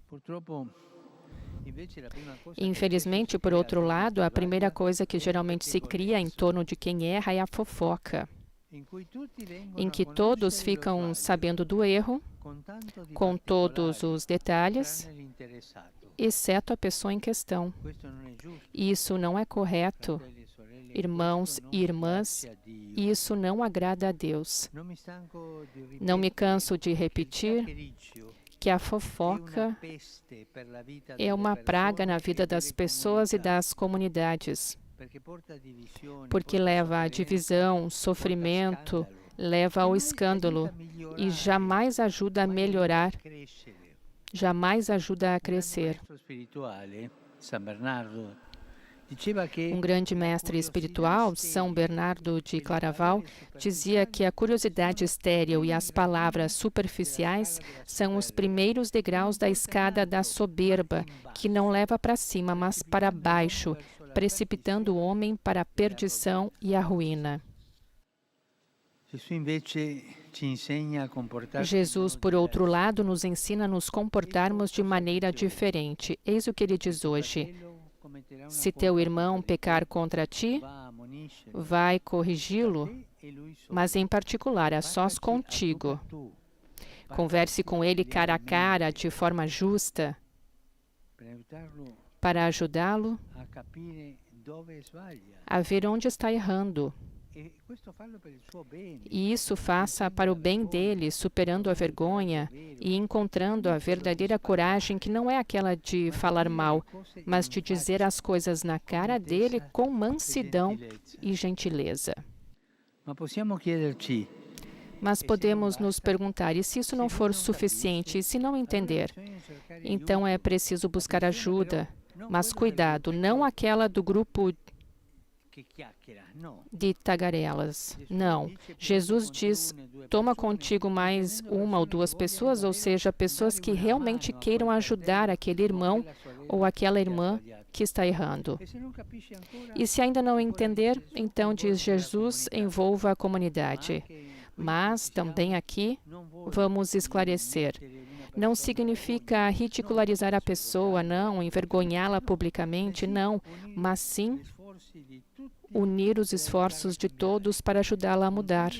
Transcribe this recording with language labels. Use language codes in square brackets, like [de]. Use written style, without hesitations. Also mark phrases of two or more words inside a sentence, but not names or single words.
[pt] Infelizmente, por outro lado, a primeira coisa que geralmente se cria em torno de quem erra é a fofoca, em que todos ficam sabendo do erro, com todos os detalhes, exceto a pessoa em questão. [it] Questo non è giusto. [pt] Isso não é correto, [it] Fratelli e sorelle, [pt] irmãos [it] questo non [pt] e irmãs, [it] piace a Dio. [pt] isso não agrada a Deus. [it] Non mi stanco di [pt] Não me [it] ripetere [pt] canso de [it] che il [pt] repetir [it] chiacchiericcio [pt] que a [it] è una [pt] fofoca [it] peste per la vita [pt] é [it] delle [pt] uma praga na [it] persone [pt] vida [it] e [pt] das [it] delle [pt] pessoas e [it] comunità, [pt] das comunidades, [it] perché porta divisione, [pt] porque [it] porta [pt] leva a [it] sofferenza, [pt] divisão, [it] porta [pt] sofrimento, [it] scandalo [pt] leva [it] e [pt] ao [it] mai [pt] escândalo [it] aiuta a migliorare, [pt] e jamais ajuda a [it] mai aiuta [pt] melhorar, [it] a crescere. [pt] jamais ajuda a [it] Un grande [pt] crescer. [it] maestro spirituale, San Bernardo, diceva che [pt] Um grande [it] la [pt] mestre [it] curiosità [pt] espiritual, [it] sterile [pt] São Bernardo [it] e [pt] de [it] le [pt] Claraval, [it] parole [pt] dizia que a [it] superficiali [pt] curiosidade [it] sono [pt] estéril e as [it] i [pt] palavras [it] gradini [pt] superficiais [it] della scala della [pt] são os [it] soberba, [pt] primeiros [it] che non [pt] degraus da [it] portano [pt] escada da [it] alto, ma [pt] soberba, [it] in [pt] que não [it] basso, [pt] leva para cima, mas para [it] precipitando l'uomo [pt] baixo, [it] verso la [pt] precipitando o [it] perdizione [pt] homem para a [it] e la [pt] perdição [it] rovina. [pt] e a ruína. [it] Gesù invece ci insegna a comportarci in [pt] Jesus, [it] modo [pt] por outro [it] diverso. [pt] lado, nos ensina a nos comportarmos de maneira diferente. Eis o que ele diz [it] Se tuo [pt] hoje: [it] fratello commetterà una [pt] se teu [it] colpa [pt] irmão [it] contro di [pt] pecar [it] te, [pt] contra ti, [it] va, ammoniscilo, [pt] vai [it] tra [pt] corrigi-lo, [it] te e lui solo. [pt] mas em particular a sós [it] Parlaci a tu [pt] contigo. [it] per tu. [pt] Converse com ele cara a cara, de forma justa, [it] Per aiutarlo [pt] para ajudá-lo [it] a capire dove sbaglia. [pt] a ver onde está errando. [it] E questo farlo per il suo bene. [pt] E isso faça para o bem dele, superando a vergonha e encontrando a verdadeira coragem, que não é aquela de falar mal, mas de dizer as coisas na cara dele com mansidão e gentileza. [it] Ma possiamo chiederci, [pt] Mas podemos nos perguntar, e se isso não for suficiente, e se não entender? Então é preciso buscar ajuda, mas cuidado, não aquela do grupo [it] che chiacchiera, no. [pt] de tagarelas. Não. Jesus diz, toma contigo mais uma ou duas pessoas, ou seja, pessoas que realmente queiram ajudar aquele irmão ou aquela irmã que está errando. [it] E se non capisci ancora, [pt] E se ainda não entender, então, diz Jesus, envolva a comunidade. Mas, também aqui, vamos esclarecer. Não significa ridicularizar a pessoa, não, envergonhá-la publicamente, não, mas sim unir os esforços de todos para ajudá-la a mudar.